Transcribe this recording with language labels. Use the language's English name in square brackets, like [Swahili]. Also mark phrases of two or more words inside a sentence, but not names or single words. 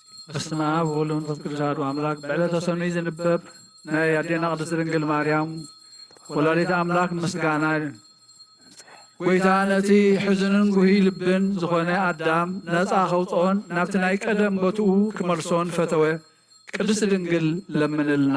[Geez] በስመ አብ ወወልድ ወመንፈስ ቅዱስ አሐዱ አምላክ። [Tigrinya] በዕለተ ሰኑይ ዝንበብ ናይ ኣዴና ቅድስት ድንግል ማርያም ወላዲተ አምላክ ምስጋና ጎይታ ነቲ ሕዝንን ጉሂ ልብን ዝኾነ ኣዳም ነፃ ከውፅኦን ናብቲ ናይ ቀደም ቦትኡ ክመልሶን ፈተወ። ቅድስት ድንግል ለምንልና።